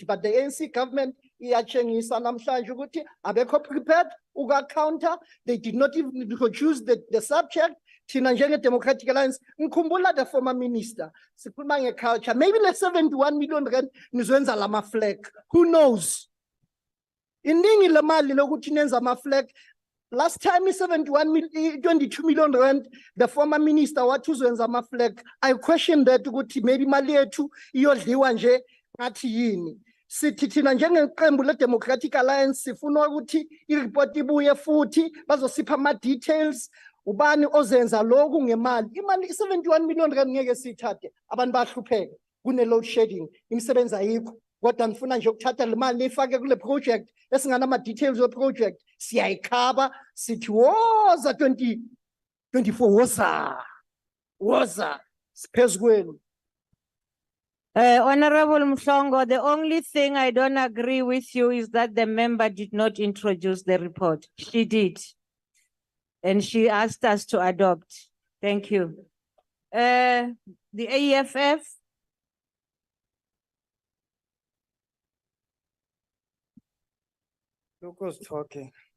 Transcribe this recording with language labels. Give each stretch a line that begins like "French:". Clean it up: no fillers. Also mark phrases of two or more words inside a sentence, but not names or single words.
English: But the ANC government, prepared, counter. They did not even introduce the subject. Democratic Alliance, the former minister, culture. Maybe like 71 million rand, lama flag. Who knows?
Zulu: Iningi lemali lokuthi nenza ama flag.
English: Last time 22 million rand, the former minister
Zulu: wathuzenza ama flag.
English: I question that
Zulu: ukuthi maybe mali yethu iyodliwa nje ngathi yini. Sithi thina njengeqembu le Democratic Alliance sifuna ukuthi ireport ibuye futhi bazosipha ama details. Ubani ozenza lokhu ngemali. Imali 71 million rand ngeke sithathe. Abantu bahlupheke. Kune
English: load shedding.
Zulu: Imisebenzi ayikho. Kodwa ngifuna nje ukuthatha le mali nifake kule project esingana ama details we project siyayikhaba sithi woza 2024 woza siphezulu kwenu.
English: Honorable Mhlongo, the only thing I don't agree with you is that the member did not introduce the report. She did. And she asked us to adopt. Thank you. The AEFF. Look who's talking.